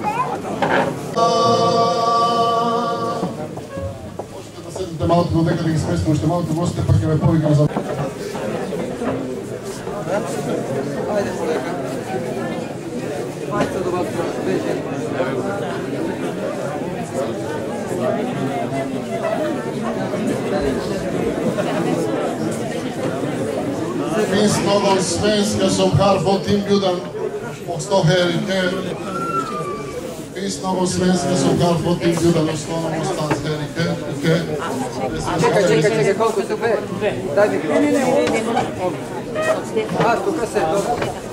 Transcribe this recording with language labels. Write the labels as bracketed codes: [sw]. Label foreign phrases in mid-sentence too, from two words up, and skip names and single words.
[mk] Можете да седнете малку додека да ги сместим уште малку гостите, па ќе ве повикам за... Ајде, полека. Мајца до вас, беже. [sv] Finns någon svenska som har fått inbjudan och stå här ikväll? Finns någon svenska som har fått inbjudan och stå någonstans här ikväll? [sr] Čekaj, koliko su dve? Daj mi. Ne. [mk] А, тука се, добро.